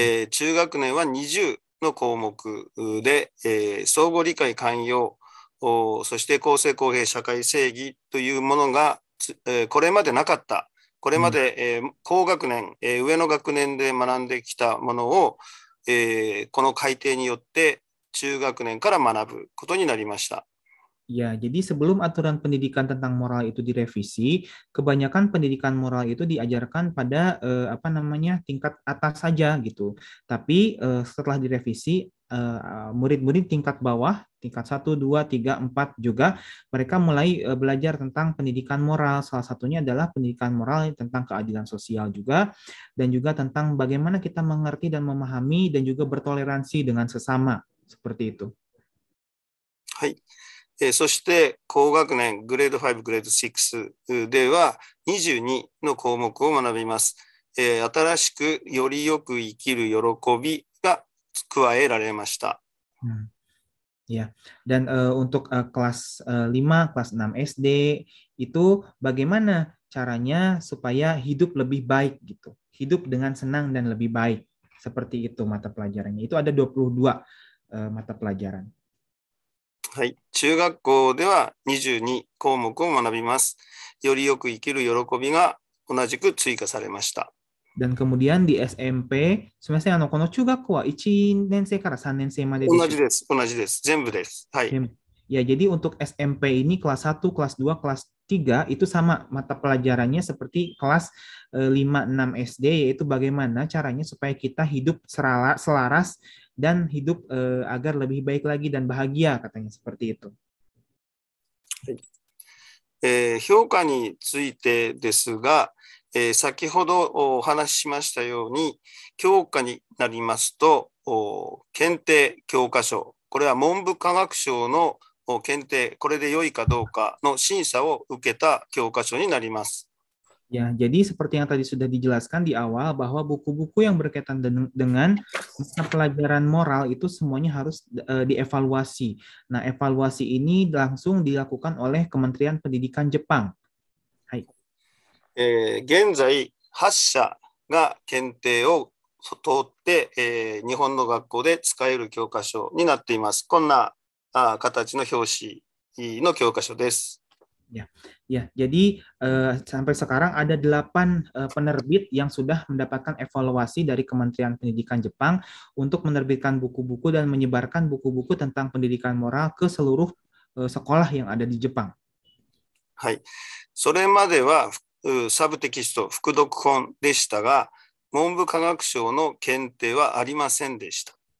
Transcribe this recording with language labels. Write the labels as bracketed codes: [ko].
[ja] 中学年は20の項目で、相互理解寛容、そして公正公平社会正義というものが、これまでなかった。これまで、高学年、上の学年で学んできたものを、この改定によって中学年から学ぶことになりました。 [id] Ya, jadi sebelum aturan pendidikan tentang moral itu direvisi, kebanyakan pendidikan moral itu diajarkan pada tingkat atas saja gitu. Tapi setelah direvisi, murid-murid tingkat bawah, tingkat 1, 2, 3, 4 juga mereka mulai belajar tentang pendidikan moral. Salah satunya adalah pendidikan moral tentang keadilan sosial juga, dan juga tentang bagaimana kita mengerti dan memahami dan juga bertoleransi dengan sesama, seperti itu. [ja] はい。そして高学年グレード5、グレード6では22の項目を学びます。新しくよりよく生きる喜びが加えられました。 [id] Ya, dan untuk kelas 5, kelas 6 SD itu bagaimana caranya supaya hidup lebih baik gitu. Hidup dengan senang dan lebih baik. Seperti itu mata pelajarannya. Itu ada 22 mata pelajaran. はい、中学校では22項目を学びます。よりよく生きる喜びが同じく追加されました。 Dan kemudian di SMP, [ja] すみません、この中学校は1年生から3年生まででしょうか？同じです、同じです。全部です。はい。 [id] Ya, jadi untuk SMP ini kelas 1, kelas 2, kelas 3 itu sama mata pelajarannya seperti kelas 5, 6 SD, yaitu bagaimana caranya supaya kita hidup selaras dan hidup agar lebih baik lagi dan bahagia, katanya seperti itu. [ja] 評価についてですが、先ほどお話ししましたように、教科になりますと、検定教科書、これは文部科学省の検定、これで良いかどうかの審査を受けた教科書になります。 [id] Ya, jadi seperti yang tadi sudah dijelaskan di awal bahwa buku-buku yang berkaitan dengan pelajaran moral itu semuanya harus dievaluasi. Nah, evaluasi ini langsung dilakukan oleh Kementerian Pendidikan Jepang. [ja] Hai. 現在8社が検定を通って、日本の学校で使える教科書になっています。こんな形の表紙の教科書です。 [id] Ya, jadi sampai sekarang ada 8 penerbit yang sudah mendapatkan evaluasi dari Kementerian Pendidikan Jepang untuk menerbitkan buku-buku dan menyebarkan buku-buku tentang pendidikan moral ke seluruh sekolah yang ada di Jepang. [ja] はい。それまではサブテキスト、副読本でしたが、文部科学省の検定はありませんでした。